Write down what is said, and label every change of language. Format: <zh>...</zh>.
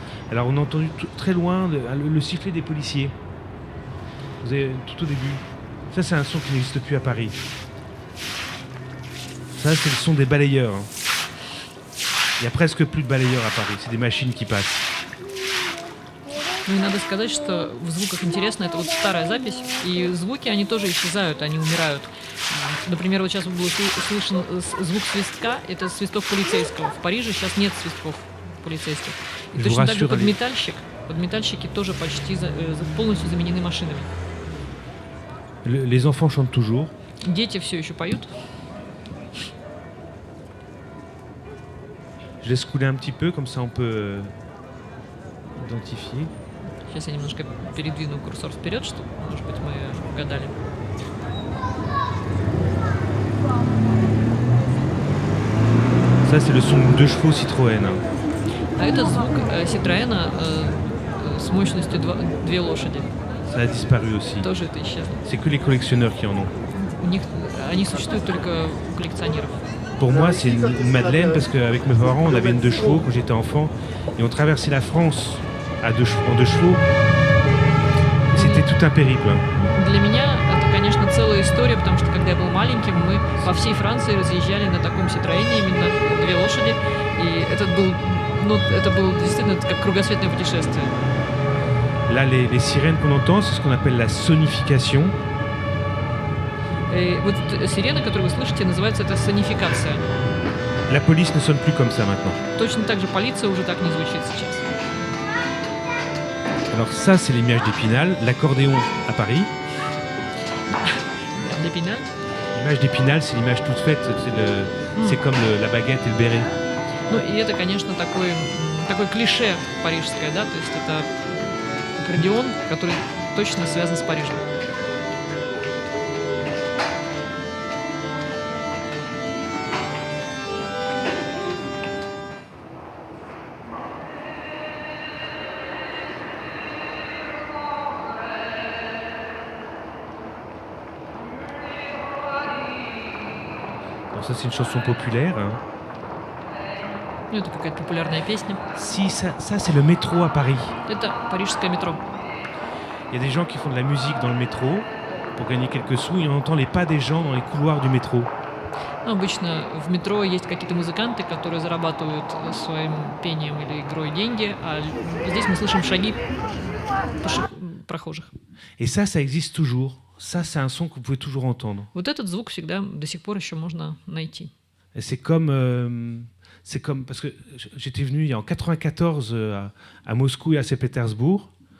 <fr>Alors, on a entendu très loin le sifflet des policiers. Vous avez tout au début. Ça, c'est un son qui n'existe plus à Paris. Ça, c'est le son des balayeurs. Hein. Il y a presque plus de balayeurs à Paris, c'est des machines qui passent.</fr> <ru>Ну и надо сказать, что в звуках интересно, это вот старая запись, и звуки, они тоже исчезают, они умирают. Например, вот сейчас был слышен звук свистка, это свисток полицейского. В Париже сейчас нет свистков полицейских. И</ru> <fr>Je vous</fr> <ru>точно так же</ru> <fr>rassure,</fr> <ru>подметальщики тоже почти полностью заменены машинами.</ru> <fr>Les enfants chantent toujours.</fr> <ru>Дети все еще поют.</ru> <fr>Je laisse couler un petit peu, comme ça on peut identifier.</fr> <ru>Сейчас я немножко передвину курсор вперед, чтобы, может быть, мы угадали.</ru> <fr>Ça, c'est le son de 2 chevaux Citroën.</fr> <ru>А это звук Citroёна с mощностью 2 лошади.</ru> <fr>Ça a disparu aussi.</fr> <ru>Тоже это исчезло.</ru> <fr>C'est que les collectionneurs qui en ont.</fr> <ru>Они существуют только у коллекционеров.</ru> <fr>Pour moi, c'est une Madeleine parce qu'avec mes parents, on avait une 2 chevaux quand j'étais enfant et on traversait la France en 2 chevaux. C'était tout un périple.</fr> <ru>Для меня это, конечно, целая история, потому что когда я был маленьким, мы по всей Франции разъезжали на таком Citroёне, именно 2 лошади, и это было действительно как кругосветное путешествие.</ru> <fr>Là, les sirènes qu'on entend, c'est ce qu'on appelle la sonification.</fr> <ru>И вот сирена, которую вы слышите, называется это сонификация.</ru> <fr>La police ne sonne plus comme ça maintenant.</fr> <ru>Точно так же полиция уже так не звучит сейчас.</ru> <fr>Alors ça, c'est l'image d'Épinal, l'accordéon à Paris. D'Épinal. L'image d'Épinal, c'est l'image toute faite, c'est comme la baguette et le béret.</fr> <ru>Ну и это, конечно, такое клише парижское, да, то есть это аккордеон, который точно связан с Парижем.</ru> <fr>Alors ça, c'est une chanson populaire. Hein.</fr> <ru>Ну, это какая-то популярная песня.</ru> <fr>Si, ça c'est le métro à Paris.</fr> <ru>Это парижское метро.</ru> <fr>Il y a des gens qui font de la musique dans le métro pour gagner quelques sous et on entend les pas des gens dans les couloirs du métro.</fr> <ru>Ну, обычно в метро есть какие-то музыканты, которые зарабатывают своим пением или игрой деньги, а здесь мы слышим шаги прохожих.</ru> <fr>Et ça existe toujours. Ça, c'est un son que vous pouvez toujours entendre.</fr> <ru>Вот этот звук всегда до сих пор еще можно найти.</ru> <fr>Et c'est comme parce que j'étais venu il y a en 94 à Moscou et à Saint-Pétersbourg.</fr>